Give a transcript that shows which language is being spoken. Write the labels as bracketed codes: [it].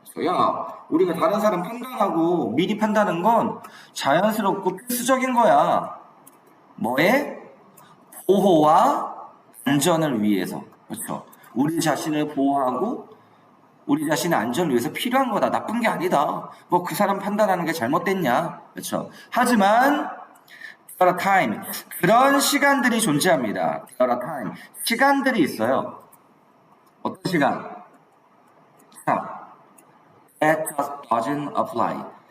[ko] 야, 우리가 다른 사람 판단하고 미리 판단하는 건 자연스럽고 필수적인 거야. 뭐에? 보호와 안전을 위해서. 그렇죠? 우리 자신을 보호하고 우리 자신의 안전을 위해서 필요한 거다. 나쁜 게 아니다. 뭐 그 사람 판단하는 게 잘못됐냐? 그렇죠? 하지만 [en] there are time. [ko] 그런 시간들이 존재합니다. [en] there are time. [ko] 시간들이 있어요. 어떤 시간? [en] 자, that just doesn't apply.